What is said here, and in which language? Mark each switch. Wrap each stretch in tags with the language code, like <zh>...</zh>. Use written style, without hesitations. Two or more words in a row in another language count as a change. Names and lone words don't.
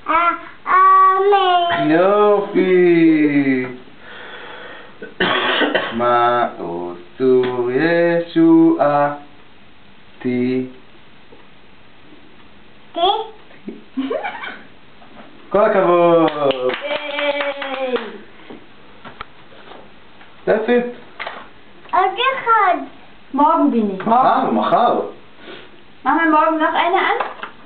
<he>אמן. יופי. מה עשו ישועתי. כל הכבוד.</he> <en>That's it.</en> <he>עוד אחד.</he> <de>Morgen bin ich.</de> <he>מחר.</he> <de>Machen wir morgen noch eine an?</de>